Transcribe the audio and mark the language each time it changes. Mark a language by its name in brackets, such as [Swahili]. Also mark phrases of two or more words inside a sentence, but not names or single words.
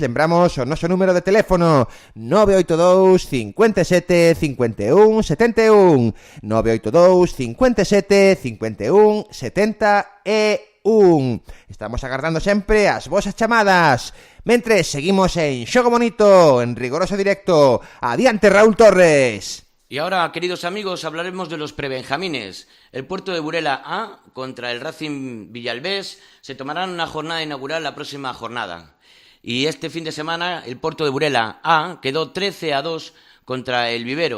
[Galician] Lembramos o noso número de teléfono 982 57 51 71 982 57 51 71. Estamos agardando sempre as vosas chamadas. Mentres seguimos en Xogo Bonito, en rigoroso directo. Adiante, Raúl Torres. [Spanish] Y ahora, queridos amigos, hablaremos de los prebenjamines. El Puerto de Burela A contra el Racing Villalbés se tomarán una jornada inaugural la próxima jornada. Y este fin de semana el Puerto de Burela A quedó 13-2 contra el Vivero.